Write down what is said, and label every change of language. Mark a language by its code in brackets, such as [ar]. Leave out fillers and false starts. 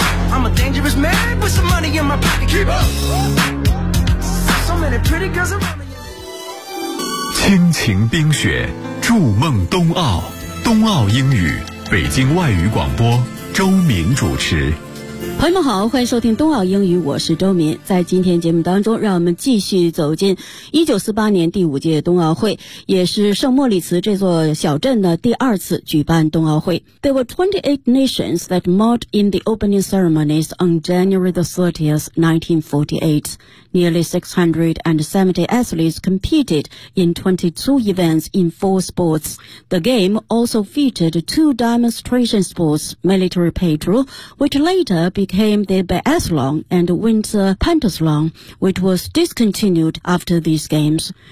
[en] I'm a dangerous man with some money in my pocket. Keep up. So many pretty girls around me. [zh] 亲情冰雪，筑梦冬奥，冬奥英语，北京外语广播，周明主持。朋友们好，欢迎收听冬奥英语，我是周民。在今天节目当中，让我们继续走进1948年第五届冬奥会，也是圣莫里茨这座小镇的第二次举办冬奥会。 [en] There were 28 nations that marched in the opening ceremonies on January the 30th, 1948. Nearly 670 athletes competed in 22 events in four sports. The game also featured two demonstration sports, military patrol, which laterbecame the biathlon and winter pentathlon, which was discontinued after these games.